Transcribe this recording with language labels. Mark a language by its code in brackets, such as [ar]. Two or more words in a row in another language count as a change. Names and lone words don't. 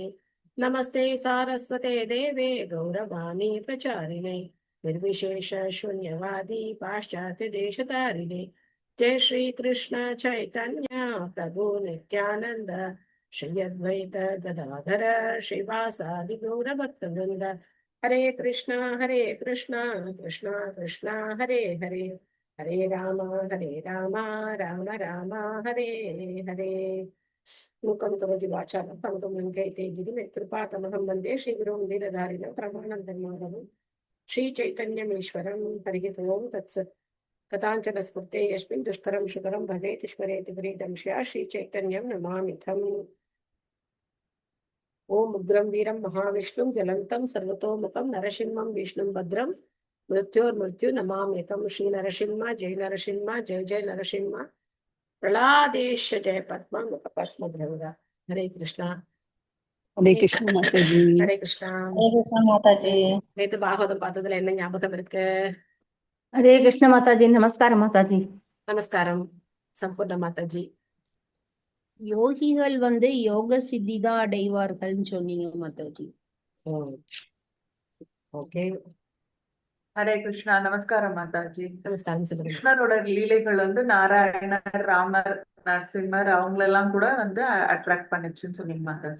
[sa] नमस्ते सारस्वते देवे गौरवाणी प्रचारिणे निर्विशेष शून्यवादी पाश्चात्य देशतारिणे। जय श्री कृष्ण चैतन्य प्रभु नित्यानंद श्री अद्वैत गदाधर श्रीवासादि गौरभक्तवृंद। हरे कृष्णा कृष्णा कृष्णा हरे हरे हरे राम राम राम हरे हरे। मूकं करोति वाचालं पङ्गुं लङ्घयते गिरिं यत्कृपातमहं वन्दे श्रीगुरुं दीनधारिणं प्रमाणं श्रीचैतन्यमीश्वरं। हरिः ओं तत्सत्। कथाञ्चन स्मृते यस्मिन् दुष्करं सुकरं भवेत् स्मरेति प्रीतं स्यात् श्रीचैतन्यं नमामिथम्। ओम उग्रं वीरं महाविष्णुं ज्वलन्तं सर्वतोमुखं नरसिंहं विष्णुं भद्रं मृत्योर्मृत्यु नमाम्येकं। श्री नरसिंह जय नरसिंह जय जय नरसिंह प्रहलादेश जय पद्म मुख पद्मभृंगा। हरे कृष्णा [hi] हरे कृष्ण माता जी। [sa] हरे कृष्णा। [hi] हरे कृष्ण माता जी। [ta] நேத்து பாகவதம் பார்த்ததுல என்ன ஞாபகம் இருக்கு? [hi] हरे कृष्ण माता जी। नमस्कार माता जी। [ta] நமஸ்காரம் சம்பூர்ண மாதாஜி. யோகிகள் யோக சித்தி தான் அடைவார்கள்னு சொன்னீங்க மாதாஜி. ஓகே ஹரே கிருஷ்ணா. நமஸ்காரம் மாதாஜி. நமஸ்காரம் சொல்லுங்க. கிருஷ்ணரோட லீலைகள் நாராயணர், ராமர், நரசிம்மர் அவங்களெல்லாம் கூட அட்ராக்ட் பண்ணுச்சுன்னு சொன்னீங்க மாதாஜி.